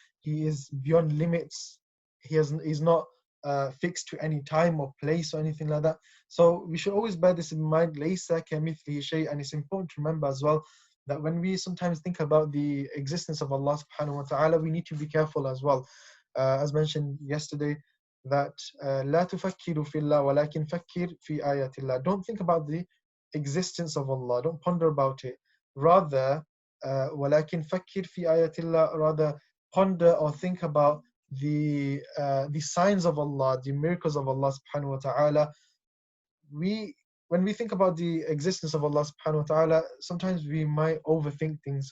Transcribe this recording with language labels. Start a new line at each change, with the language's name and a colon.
English: He is beyond limits. He's not fixed to any time or place or anything like that. So we should always bear this in mind.
Arabic: Laysa kamithlihi shay.
English: And it's important to remember as well that when we sometimes think about the existence of Allah subhanahu wa ta'ala, we need to be careful as well. As mentioned yesterday, that
Arabic: لا تفكروا في الله ولكن فكر في آيات الله.
English: Don't think about the existence of Allah, don't ponder about it. Rather,
Arabic: ولكن فكر في آيات الله,
English: rather ponder or think about the signs of Allah, the miracles of Allah subhanahu wa ta'ala. When we think about the existence of Allah subhanahu wa ta'ala, sometimes we might overthink things.